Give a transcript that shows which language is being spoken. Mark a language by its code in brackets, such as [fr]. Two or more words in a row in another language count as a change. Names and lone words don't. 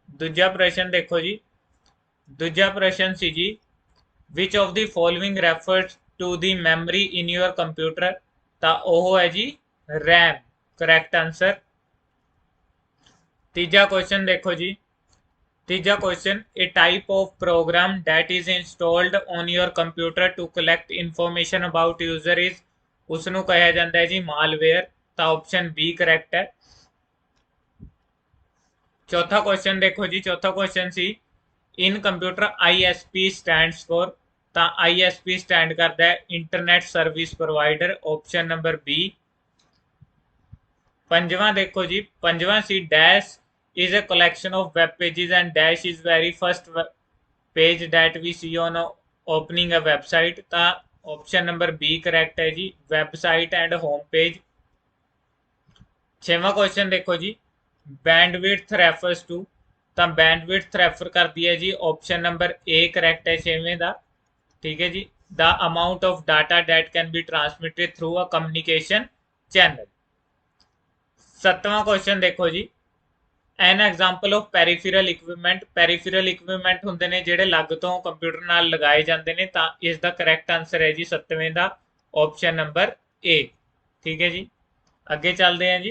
[pa] ਦੂਜਾ ਪ੍ਰਸ਼ਨ ਦੇਖੋ ਜੀ, ਦੂਜਾ ਪ੍ਰਸ਼ਨ ਸੀ ਜੀ, [en] which of the following refers to the memory in your computer. [pa] ਤਾਂ ਉਹ ਹੈ ਜੀ ਰੈਮ। [en] correct answer. [pa] ਤੀਜਾ ਕੁਐਸਚਨ ਦੇਖੋ ਜੀ, ਤੀਜਾ ਕੁਐਸਚਨ, [en] a type of program that is installed on your computer to collect information about user is, [pa] ਉਸ ਨੂੰ ਕਿਹਾ ਜਾਂਦਾ ਹੈ ਜੀ ਮਾਲਵੇਅਰ। ਤਾਂ ਆਪਸ਼ਨ ਬੀ ਕਰੈਕਟ ਹੈ। ਚੌਥਾ ਕੁਐਸਚਨ ਦੇਖੋ ਜੀ, ਚੌਥਾ ਕੁਐਸਚਨ ਸੀ, [en] in computer ISP stands for. [pa] ਤਾਂ ISP ਸਟੈਂਡ ਕਰਦਾ ਹੈ [en] internet service provider. option number B. [pa] ਪੰਜਵਾਂ ਦੇਖੋ ਜੀ, ਪੰਜਵਾਂ ਸੀ, [en] ਡੈਸ਼ is a collection of web pages and dash is very first page that we see on opening a website। [pa] ਤਾਂ [en] option number B correct [pa] ਹੈ ਜੀ, [en] website and home page. [pa] ਛੇਵਾਂ ਕੁਐਸਚਨ ਦੇਖੋ ਜੀ, [en] bandwidth refers to. [pa] ਤਾਂ [en] bandwidth refer [pa] ਕਰਦੀ ਹੈ ਜੀ [en] option number A correct [pa] ਹੈ ਛੇਵੇਂ ਦਾ। ਠੀਕ ਹੈ ਜੀ। [en] the amount of data that can be transmitted through a communication channel। [pa] ਸੱਤਵਾਂ ਕੁਐਸਚਨ ਦੇਖੋ ਜੀ, [en] an example of peripheral equipment. peripheral equipment [pa] ਹੁੰਦੇ ਨੇ ਜਿਹੜੇ ਅਲੱਗ ਤੋਂ ਕੰਪਿਊਟਰ ਨਾਲ ਲਗਾਏ ਜਾਂਦੇ ਨੇ। ਤਾਂ ਇਸ ਦਾ [en] correct answer [pa] ਹੈ ਜੀ ਸੱਤਵੇਂ ਦਾ [en] option number A. [pa] ਠੀਕ ਹੈ ਜੀ। ਅੱਗੇ ਚੱਲਦੇ ਹਾਂ ਜੀ।